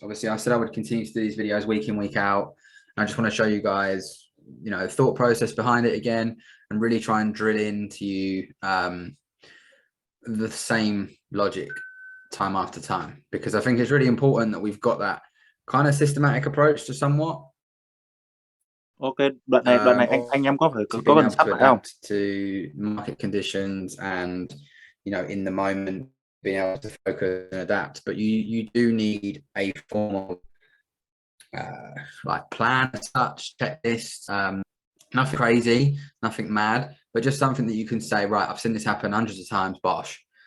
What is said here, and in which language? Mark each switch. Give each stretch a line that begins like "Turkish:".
English: Obviously, I said I would continue to do these videos week in, week out. And I just want to show you guys, you know, thought process behind it again, and really try and drill into the same logic time after time, because I think it's really important that we've got that kind of systematic approach to somewhat.
Vietnamese: Ok, đoạn này anh em có phải có cần sắp lại không?
English: To market conditions and, you know, in the moment, being able to focus and adapt. But you do need a formal like plan as such, checklist, nothing crazy, nothing mad, but just something that you can say, right, I've seen this happen hundreds of times, bosh.